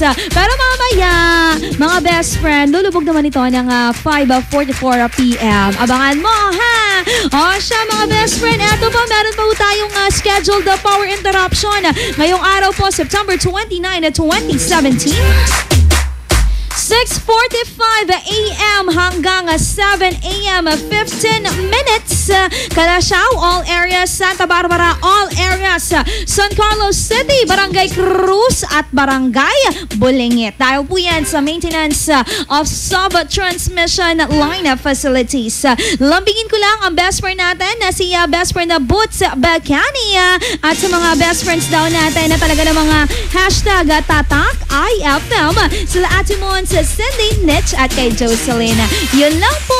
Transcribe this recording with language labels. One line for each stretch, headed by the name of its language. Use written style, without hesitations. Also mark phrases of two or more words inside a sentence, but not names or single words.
Filipino: Pero mamaya, mga
English: best friend,
Filipino: lulubog naman ito ng 5:44 p.m. Abangan mo O siya mga
English: best friend,
Filipino: eto pa, meron pa po tayong
English: scheduled power interruption
Filipino: ngayong araw po, September 29, 2017. 6:45 a.m. hanggang 7 a.m.
English: 15 minutes.
Filipino: Calasiao,
English: all areas.
Filipino: Santa Barbara,
English: all areas.
Filipino: San Carlos City, Barangay Cruz at Barangay Bulingit. Dahil po yan sa
English: maintenance of sub-transmission line facilities.
Filipino: Lambingin ko lang ang
English: best friend
Filipino: natin na si
English: best friend
Filipino: na Boots Bacani at sa mga
English: best friends
Filipino: daw natin na talaga ng mga hashtag tatak IFM sila Atimon sa Cindy, Nitch at kay Jocelyn. Yun lang po.